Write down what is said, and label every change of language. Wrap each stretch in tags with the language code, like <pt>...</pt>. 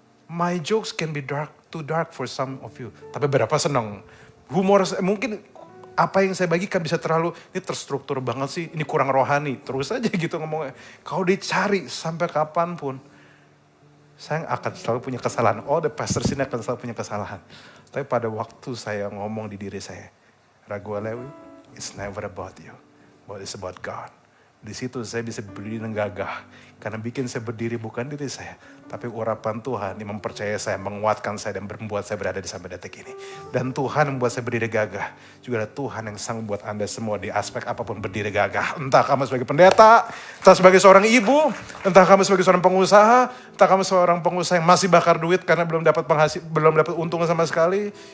<en>My jokes can be too dark for some of you.</en> <id>Tapi berapa senang. Humor mungkin apa yang saya bagikan bisa terlalu. Ini terstruktur banget sih. Ini kurang rohani. Terus aja gitu ngomongnya. Kalau dicari sampai kapanpun. Saya akan selalu punya kesalahan.</id> <en>Oh the pastor</en> <id>sini akan selalu punya kesalahan. Tapi pada waktu saya ngomong di diri saya. Ragu Lewi.</id> <en>It's never about you, but it's about God.</en> <id>Di situ saya bisa berdiri dengan gagah. Karena bikin saya berdiri bukan diri saya. Tapi urapan Tuhan yang mempercayai saya, menguatkan saya dan membuat saya berada di sampai detik ini. Dan Tuhan membuat saya berdiri gagah. Juga ada Tuhan yang sanggup buat Anda semua di aspek apapun berdiri gagah. Entah kamu sebagai pendeta, entah sebagai seorang ibu, entah kamu sebagai seorang pengusaha, entah kamu seorang pengusaha yang masih bakar duit karena belum dapat untung sama sekali.</id>